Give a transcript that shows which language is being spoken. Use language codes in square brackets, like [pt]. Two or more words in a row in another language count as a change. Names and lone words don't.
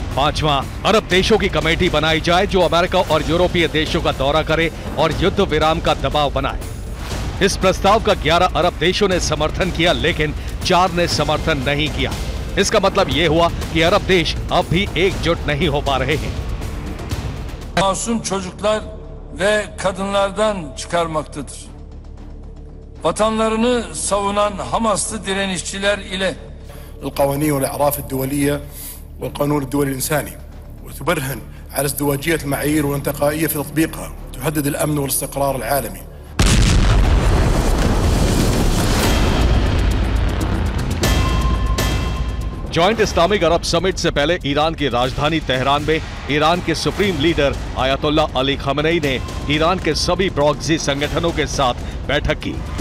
[hi] पांचवा, अरब देशों की कमेटी बनाई जाए जो अमेरिका और यूरोपीय देशों का दौरा करे और युद्ध विराम का दबाव बनाए। इस प्रस्ताव का 11 अरब देशों ने समर्थन किया, लेकिन 4 ने समर्थन नहीं किया। इसका मतलब यह हुआ कि अरब देश अब भी एकजुट नहीं हो पा रहे हैं। [tr] Masum çocuklar ve kadınlardan çıkarmaktadır. Vatanlarını savunan Hamaslı direnişçiler ile [ar] القوانين والأعراف الدولية والقانون الدولي الإنساني وتبرهن على ازدواجية المعايير والانتقائية في تطبيقها تهدد الأمن والاستقرار العالمي. [hi] जॉइंट इस्लामिक अरब समिट से पहले ईरान की राजधानी तेहरान में ईरान के [en] supreme leader [hi] आयतुल्ला अली खमेनी ने ईरान के सभी प्रॉक्सी संगठनों के साथ बैठक की।